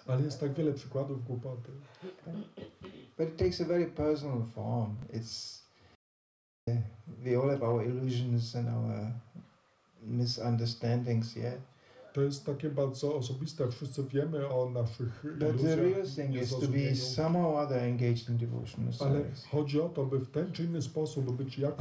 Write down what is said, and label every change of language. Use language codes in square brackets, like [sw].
[pl] Ale jest tak wiele przykładów głupoty. [en] But it takes a very personal form. It's we all have our illusions and our misunderstandings, yeah. [pl] To jest takie bardzo osobiste. Wszyscy wiemy o naszych [en] But the real thing is to be [pl] niezrozumieniu. [en] somehow or other engaged in devotional [pl] Ale [en] service. [pl] chodzi o to, by w ten czy inny sposób być jakoś